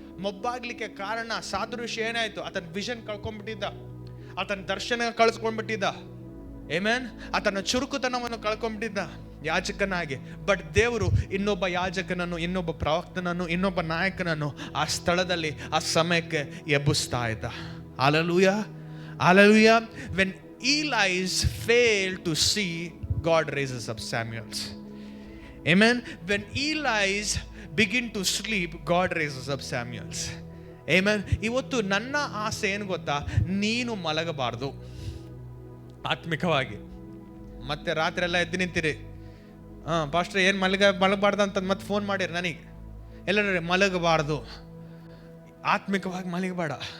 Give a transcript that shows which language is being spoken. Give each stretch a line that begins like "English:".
Kannada: ಮೊಬ್ಬಾಗ್ಲಿಕ್ಕೆ ಕಾರಣ ಸಾದೃಶ್ಯ ಏನಾಯ್ತು? ಆತನ ವಿಷನ್ ಕಳ್ಕೊಂಡ್ಬಿಟ್ಟಿದ್ದ, ಆತನ ದರ್ಶನ ಕಳ್ಸ್ಕೊಂಡ್ಬಿಟ್ಟಿದ್ದ. ಆಮೆನ್. ಆತನ ಚುರುಕುತನವನ್ನು ಕಳ್ಕೊಂಡ್ಬಿಟ್ಟಿದ್ದ ಯಾಜಕನಾಗಿ. ಬಟ್ ದೇವರು ಇನ್ನೊಬ್ಬ ಯಾಜಕನನ್ನು, ಇನ್ನೊಬ್ಬ ಪ್ರವಕ್ತನನ್ನು, ಇನ್ನೊಬ್ಬ ನಾಯಕನನ್ನು ಆ ಸ್ಥಳದಲ್ಲಿ ಆ ಸಮಯಕ್ಕೆ ಎಬ್ಬಿಸ್ತಾ ಇದ್ದ. Hallelujah, hallelujah.
English: When Eli's failed to see, God raises up Samuels. Amen. When Eli's begin to sleep, God raises up Samuels. Amen.
Kannada: ಇವತ್ತು ನನ್ನ ಆಸೆ ಏನು ಗೊತ್ತಾ, ನೀನು ಮಲಗಬಾರ್ದು ಆತ್ಮಿಕವಾಗಿ. ಮತ್ತೆ ರಾತ್ರಿ ಎಲ್ಲ ಎದ್ದು ನಿಂತಿರಿ, ಪಾಸ್ಟರ್ ಏನು ಮಲಗಬಾರ್ದು ಅಂತ ಮತ್ತೆ ಫೋನ್ ಮಾಡಿರಿ ನನಗೆ. ಎಲ್ಲರೂ ಮಲಗಬಾರ್ದು, ಆತ್ಮಿಕವಾಗಿ ಮಲಗಬೇಡ.